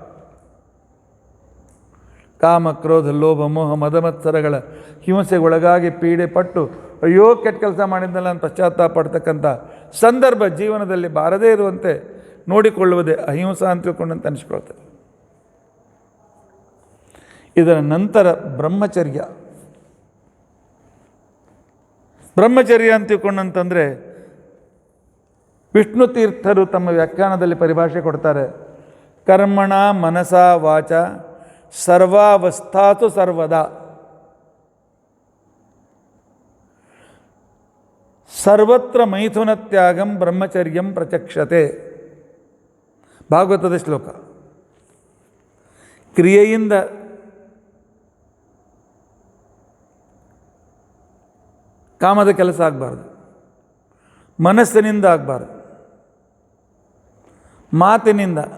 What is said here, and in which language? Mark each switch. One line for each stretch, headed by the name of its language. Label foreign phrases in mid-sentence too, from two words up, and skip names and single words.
Kannada: ಕಾಮ ಕ್ರೋಧ ಲೋಭ ಮೋಹ ಮದಮತ್ಸರಗಳ ಹಿಂಸೆಗೆ ಒಳಗಾಗಿ ಪೀಡೆ ಪಟ್ಟು ಅಯ್ಯೋ ಕೆಟ್ಟ ಕೆಲಸ ಮಾಡಿದ್ದಲ್ಲ ಅಂತ ಪಶ್ಚಾತ್ತಾಪ ಪಡ್ತಕ್ಕಂಥ ಸಂದರ್ಭ ಜೀವನದಲ್ಲಿ ಬಾರದೇ ಇರುವಂತೆ ನೋಡಿಕೊಳ್ಳುವುದೇ ಅಹಿಂಸಾ ಅಂತ ತಿಳ್ಕೊಂಡಂತ ಅನಿಸ್ಕೊಳ್ತಾರೆ. ಇದರ ನಂತರ ಬ್ರಹ್ಮಚರ್ಯ. ಬ್ರಹ್ಮಚರ್ಯ ಅಂತ ತಿಳ್ಕೊಂಡಂತಂದರೆ ವಿಷ್ಣು ತೀರ್ಥರು ತಮ್ಮ ವ್ಯಾಖ್ಯಾನದಲ್ಲಿ ಪರಿಭಾಷೆ ಕೊಡ್ತಾರೆ.
Sanskrit: ಕರ್ಮಣ ಮನಸ ವಾಚ ಸರ್ವಾವಸ್ಥಾತು ಸರ್ವದಾ ಸರ್ವತ್ರ ಮೈಥುನ ತ್ಯಾಗಂ ಬ್ರಹ್ಮಚರ್ಯಂ ಪ್ರಚಕ್ಷತೆ.
Kannada: ಭಾಗವತದ ಶ್ಲೋಕ. ಕ್ರಿಯೆಯಿಂದ ಕಾಮದ ಕೆಲಸ ಆಗಬಾರ್ದು, ಮನಸ್ಸಿನಿಂದ ಆಗಬಾರ್ದು, ಮಾತಿನಿಂದ.